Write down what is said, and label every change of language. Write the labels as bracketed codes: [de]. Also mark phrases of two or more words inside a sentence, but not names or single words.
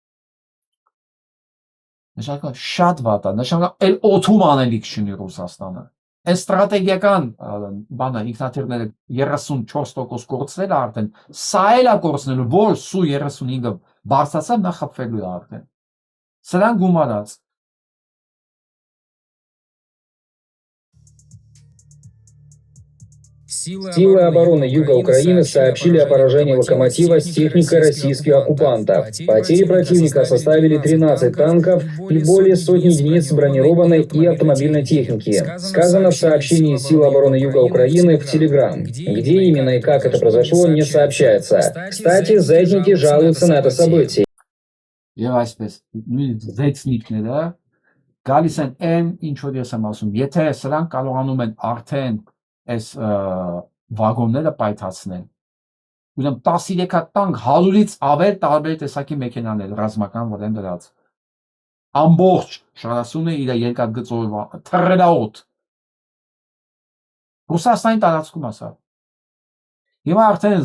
[hy] Նշանակա շատ վատ է, նշանակա էլ օթում անելիք չունի Ռուսաստանը։ Այս ստրատեգիական բանը ինքնաթիռները 34% կորցնել արդեն, սա էլ է կորցնելու, որ Su-35-ը բարձրացավ, նա խփվելու է արդեն։ Սրան գումարած։ [ru] Силы обороны Юга Украины сообщили о поражении локомотива с техникой российских оккупантов. Потери противника составили 13 танков и более сотни единиц бронированной и автомобильной техники. Сказано в сообщении Сил обороны Юга Украины в Телеграм. Где именно и как это произошло, не сообщается. Кстати, зетники жалуются на это событие. [hy] Եվ այսպես, զեցնիկները գալիս են ինչ որ ես եմ ասում, եթե սրանք կարողանում են արդեն այս վագոնները պայթացնել, ուրեմն 13 տանկ 100-ից ավել տարբեր տեսակի մեքենաներ ռազմական որ են դրած, ամբողջ շարասունը իր երկաթգծով թռելաոտ Ռուսաստանի տարածքում ասա։ Հիմա արդեն